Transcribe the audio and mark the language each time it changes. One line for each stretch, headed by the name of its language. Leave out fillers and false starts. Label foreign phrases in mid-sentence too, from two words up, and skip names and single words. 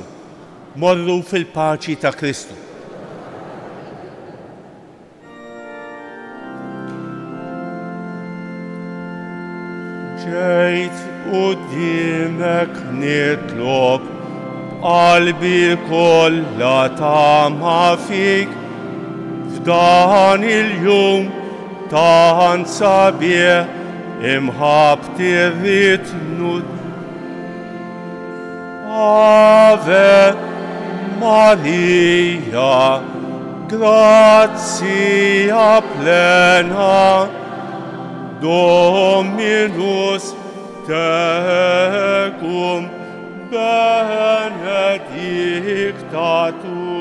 Maltese: Morru fil-paċi ta' Kristu. Ġejt quddiemek nitlob qalbi kollha tama fik f'dan il-jum tant sabiħ imħabb tirritnu.
Latin: Ave Maria, grazia plena, Dominus tecum benedicta tu